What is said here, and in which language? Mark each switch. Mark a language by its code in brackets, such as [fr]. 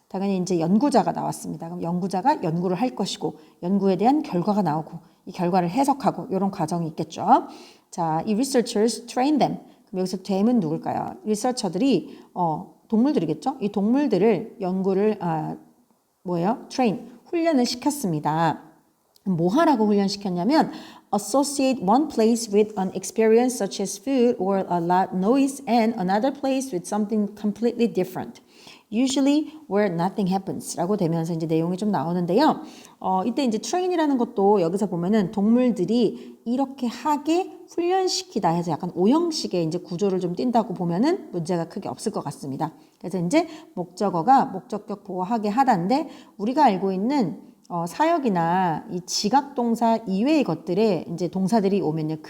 [ko] 당연히 이제 연구자가 나왔습니다. 그럼 연구자가 연구를 할 것이고 연구에 대한 결과가 나오고 이 결과를 해석하고 이런 과정이 있겠죠. [en] 자, 이 researchers train them. [ko] 그럼 여기서 them은 누굴까요? 리서처들이 동물들이겠죠. 이 동물들을 연구를 train 훈련을 시켰습니다. 뭐 하라고 훈련시켰냐면 [en] associate one place with an experience such as food or a loud noise and another place with something completely different. Usually where nothing happens [ko] 라고 되면서 이제 내용이 좀 나오는데요. 이때 이제 train이라는 것도 여기서 보면은 동물들이 이렇게 하게 훈련시키다 해서 약간 오형식의 이제 구조를 좀 띈다고 보면은 문제가 크게 없을 것 같습니다. 그래서 이제 목적어가 목적격 보호하게 하다인데 우리가 알고 있는 사역이나 이 지각동사 이외의 것들에 이제 동사들이 오면요.